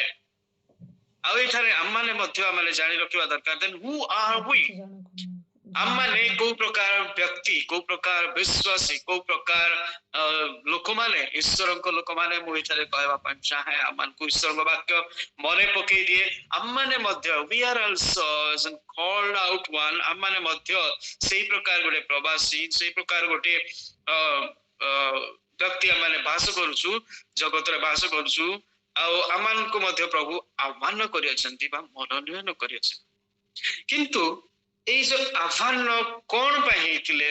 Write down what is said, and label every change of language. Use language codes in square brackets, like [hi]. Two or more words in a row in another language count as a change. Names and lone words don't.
[or] ଆଉ ଏଠାରେ ଆମମାନେ ମଧ୍ୟ ଆମେ ଜାଣି ରଖିବା ଦରକାର [en] then who are we, [or] ଆମମାନେ କୋଉ ପ୍ରକାର ବ୍ୟକ୍ତି, କୋଉ ପ୍ରକାର ବିଶ୍ୱାସୀ, କୋଉ ପ୍ରକାର ଲୋକମାନେ, ଈଶ୍ୱରଙ୍କ ଲୋକମାନେ। ମୁଁ ଏଠାରେ କହିବା ପାଇଁ ଚାହେଁ, ଆମମାନଙ୍କୁ ଈଶ୍ୱରଙ୍କ ବାକ୍ୟ ମନେ ପକେଇ ଦିଏ ଆମମାନେ ମଧ୍ୟ [en] we are also called out one, [or] ଆମମାନେ ମଧ୍ୟ ସେଇ ପ୍ରକାର ଗୋଟେ ପ୍ରବାସୀ, ସେଇ ପ୍ରକାର ଗୋଟେ ବ୍ୟକ୍ତି ଆମମାନେ ବାସ କରୁଛୁ, ଜଗତରେ ବାସ କରୁଛୁ। ଆଉ ଆମମାନଙ୍କୁ ମଧ୍ୟ ପ୍ରଭୁ ଆହ୍ୱାନ କରିଅଛନ୍ତି ବା ମନୋନୟନ କରିଅଛନ୍ତି। କିନ୍ତୁ ଏଇ ଯୋଉ ଆହ୍ୱାନ କଣ ପାଇଁ ହେଇଥିଲେ?